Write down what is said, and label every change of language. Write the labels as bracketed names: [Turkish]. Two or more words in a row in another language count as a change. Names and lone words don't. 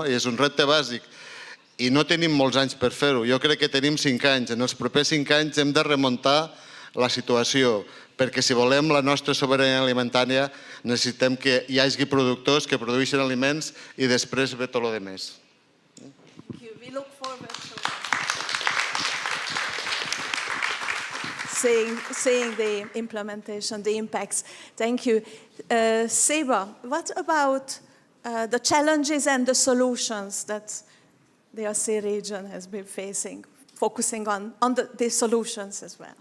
[Catalan] És un repte bàsic. I no tenim molts anys per fer-ho. Jo crec que tenim 5 anys. En els propers 5 anys hem de remuntar la situació, perquè si volem la nostra sobirania alimentària necessitem que hi hagi productors que produeixin aliments i després ve tot el que més. [English] We look forward to seeing the implementation, the impacts. Thank you. Seba, what about the challenges and the solutions that the ASEAN region has been facing, focusing on the solutions as well?